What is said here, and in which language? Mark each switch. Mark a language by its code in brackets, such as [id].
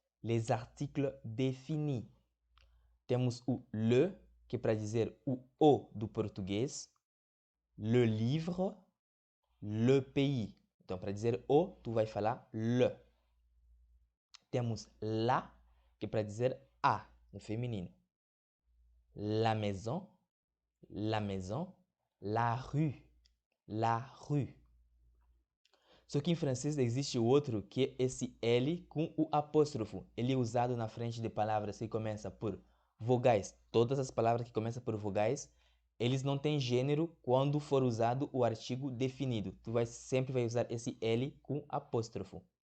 [fr] Les articles définis. [pt] Temos o le, que é para dizer o do português. [fr] Le livre. Le pays. [pt] Então, para dizer o, tu vai falar le. temos la, que é para dizer a, no feminino. [fr] La maison, la maison, la rue, la rue. [pt] Só que em francês existe outro que é esse L com o apóstrofo. Ele é usado na frente de palavras que começam por vogais. Todas as palavras que começam por vogais, eles não têm gênero quando for usado o artigo definido. Tu sempre vai usar esse L com apóstrofo.